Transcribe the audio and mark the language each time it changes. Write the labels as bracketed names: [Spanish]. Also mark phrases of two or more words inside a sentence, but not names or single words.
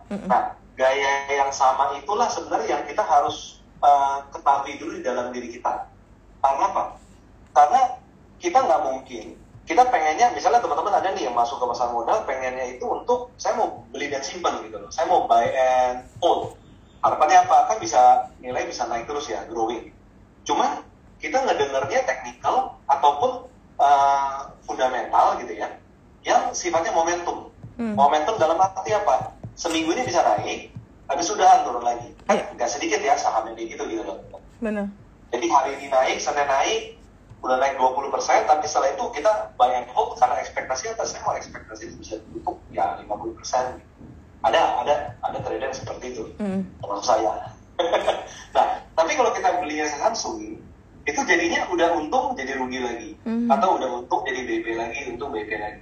[Indonesian] Nah, gaya yang sama itulah sebenarnya yang kita harus ketahui dulu di dalam diri kita. Karena apa? Karena kita nggak mungkin, kita pengennya, misalnya teman-teman ada nih yang masuk ke pasar modal, pengennya itu untuk, saya mau beli dan simpan gitu loh. Saya mau [English] buy and hold. [Indonesian] Harapannya apa? Kan nilai bisa naik terus ya, growing. Cuman, kita ngedengarnya teknikal ataupun fundamental gitu ya, yang sifatnya momentum. Momentum dalam arti apa? Seminggu ini bisa naik, habis sudahan turun lagi. Nggak sedikit ya saham yang gitu loh. Benar. Jadi hari ini naik, Senin naik, udah naik 20%, tapi setelah itu kita [English] buy and hold [Indonesian] karena ekspektasi atas, saya mau ekspektasi itu bisa tutup ya 50%. Ada trader seperti itu, termasuk saya. Nah, tapi kalau kita belinya saham swing, itu jadinya udah untung jadi rugi lagi, atau udah untung jadi BP lagi, untung BP lagi.